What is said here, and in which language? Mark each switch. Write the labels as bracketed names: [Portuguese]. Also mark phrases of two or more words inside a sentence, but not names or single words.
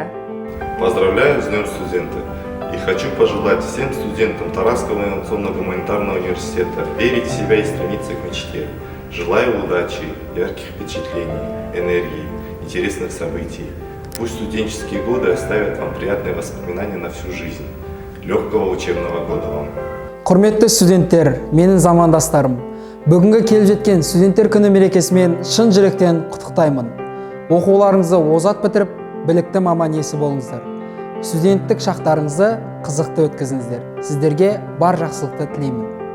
[Russian] Поздравляю с Днем студента! И хочу пожелать всем студентам Таразского инновационно-гуманитарного университета верить в себя и стремиться к мечте. Желаю удачи, ярких впечатлений, энергии, интересных событий. Пусть студенческие годы оставят вам приятные воспоминания на всю жизнь. Легкого учебного года вам. [Kazakh] Құрметті студенттер, менің замандастарым, бүгінгі келіп жеткен студенттер күні мерекесімен шын жүректен құттықтаймын. Оқуларыңызды озат бітіріп, білікті маман иесі болыңыздар. Студенттік шақтарыңызды қызықты өткізіңіздер. Сіздерге бар жақсылықты тілеймін.